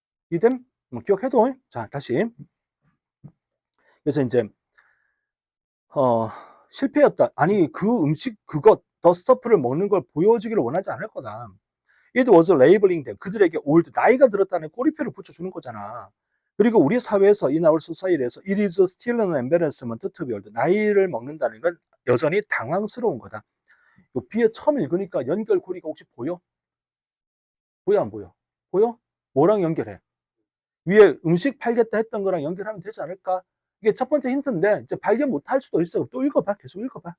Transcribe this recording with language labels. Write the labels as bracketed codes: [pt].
[ko] 이됨? 뭐 기억해둬. 자, 다시. 그래서 이제 실패였다. 아니 그 음식 그것 더 스토프를 먹는 걸 보여주기를 원하지 않을 거다. [en] It was labeling them. [ko] 그들에게 old 나이가 들었다는 꼬리표를 붙여주는 거잖아. 그리고 우리 사회에서 [en] in our society에서 it is still an embarrassment to be old. [ko] 나이를 먹는다는 건 여전히 당황스러운 거다. 요 B에 처음 읽으니까 연결고리가 혹시 보여? 보여 안 보여? 보여? 뭐랑 연결해? 위에 음식 팔겠다 했던 거랑 연결하면 되지 않을까? 이게 첫 번째 힌트인데 이제 발견 못할 수도 있어. 또 읽어봐. 계속 읽어봐.